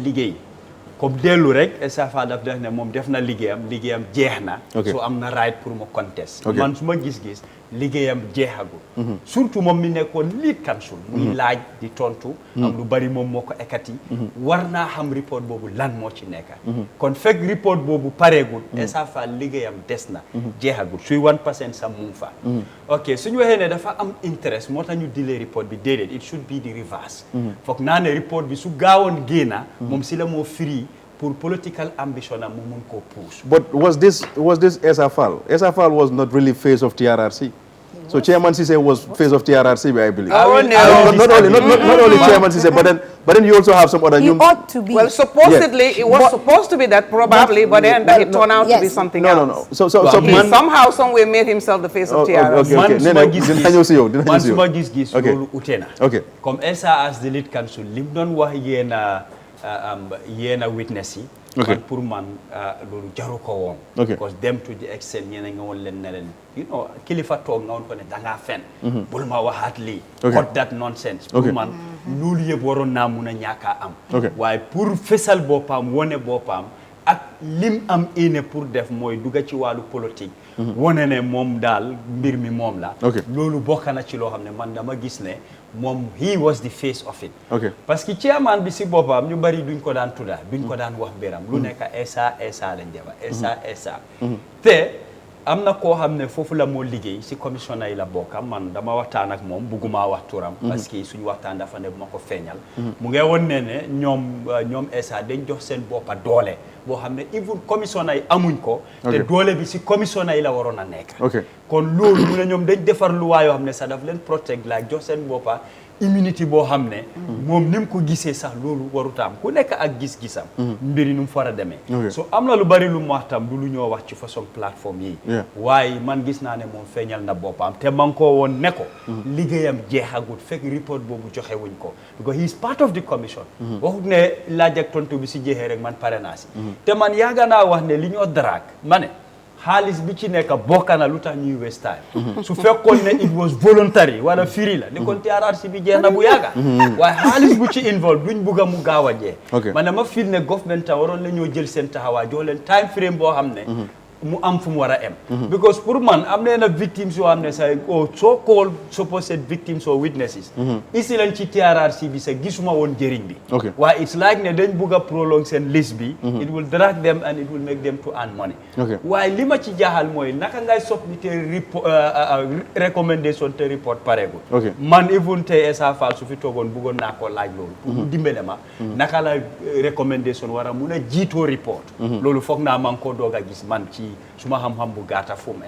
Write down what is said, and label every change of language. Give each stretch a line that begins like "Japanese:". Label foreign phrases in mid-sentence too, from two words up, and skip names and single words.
Wolof: liggéey comme dellu rek Essa Faal daf def ne moom def na liggéeyam jeex na so am na right pour mu contest man su ma gis-gis liggéeyam jeexagul surtout moom mi nekkoon
English: lead counsel
Wolof: muy laaj di tontu am lu bari moom moo ko ekati war naa xam report boobu lan moo ci nekka kon fekk report boobu pareegul Essa Faal liggéeyam des na jeexagul suy 1% sa mu fa ok suñu waxee ne dafa am interest moo tax ñu delay report bi déedéet
English: it should be the reverse
Wolof: foog naa ne report bi su gaawoon génna moom si la moo free pour
English: political ambition
Wolof: am mu mun koo push.
English: But was this Essa Faal? Essa Faal was not really face of TRRC. So Chairman Cisse was face of TRRC, I believe. Oh, no. Not only Chairman Cisse, but then you also have some other He ought to be. Well, supposedly it was supposed to be that probably, but then it turned out to be Yes. something No. else. So He somehow, somewhere made himself the face of TRRC. okay.
Wolof: man suma Dinañu si yow. gis-gis
English: Okay.
Wolof: loolu ute na
English: Okay.
Wolof: comme Essa
English: as the lead counsel
Wolof: lim doon wax yéena witness yi
English: Okay.
Wolof: man pour man loolu jaru ko woon
English: Okay.
Wolof: because dem
English: to the extent
Wolof: ñeneen nga woon leen ne leen kilifa toog nga woon ko ne dangaa fen bul ma waxaat lii
English: Okay. cut that nonsense pour Okay.
Wolof: man loolu yëpp waroon naa mun a ñàkkaa am
English: Okay.
Wolof: waaye pour fesal boppam wone boppam ak lim am ine pour def mooy dugga ci wàllu politique wone ne moom daal mbir mi moom la
English: Okay.
Wolof: loolu bokk na ci loo xam ne man dama gis ne moom
English: he was the face of it Okay.
Wolof: parce que chairman bi si boppam ñu bari duñ ko daan tudda duñ ko daan wax mbiram lu nekk Essa lañ jafa Essa te am na koo xam ne foofu la moo liggéey si commissioner yi la bokka man dama waxtaan ak moom bugguma wax turam parce que suñu waxtaan dafa ne bu ma ko feeñal mu ngi woon ne ñoom Essa dañ jox seen boppa doole boo xam ne even commissioner yi amuñ ko te doole bi si commissioner yi la waroon a nekk
English: Okay.
Wolof: kon loolu mu ne ñoom dañ defar luwaa yoo xam ne sax daf leen protect la jox seen boppa immunity boo xam ne moom ni mu ko gisee sax loolu warutaam ku nekk ak gis-gisam mbiri nu mu far a demee
English: Okay.
Wolof: so am na lu bari lu mu wax tam du lu ñoo wax ci
French: façon plateforme
Wolof: yi
English: Yeah.
Wolof: waaye man gis naa ne moom feeñal na boppam te man koo woon ne ko liggéeyam jeexagut fekk report boobu joxe wuñ ko
English: because he is part of the commission
Wolof: waxut ne laaj ak tontu bi si jeexee rek man pare naa si te man yaaga naa wax ne li ñoo daraak ma ne xaalis bi ci nekk bokk na lu tax ñuy
English: waste time
Wolof: su fekkoon ne
English: it was voluntary
Wolof: wala free la ni kon TRRC bi jeex na bu yàgga waaye xaalis bu ci involve duñ bugg a mu gaaw a jeex
English: Okay.
Wolof: man dama feel ne government ta waroon la ñoo jël seen taxawaay jox leen
English: time frame
Wolof: boo xam ne mu am fu mu war a em because pour man am na victims yoo xam ne sa
English: so called supposed victims or witnesses
Wolof: isi lañ ci TRRC bi sa gisuma woon njëriñ bi
English: Okay. waaye it's like
Wolof: ne dañ bugg a
English: prolong seen list bi it will drag them and it will make them to earn money Okay.
Wolof: waaye li ma ci jaaxal mooy naka ngay submité recommendation te report pareegul
English: Okay.
Wolof: man even tey Essa Faal su fi toogoon bëggoon naa ko laaj loolu pour mu dimbale ma naka la recommendation war a mun a jiitoo report loolu foog naa man koo doog a gis man ci suma xam-xam bu gàtta fu mu em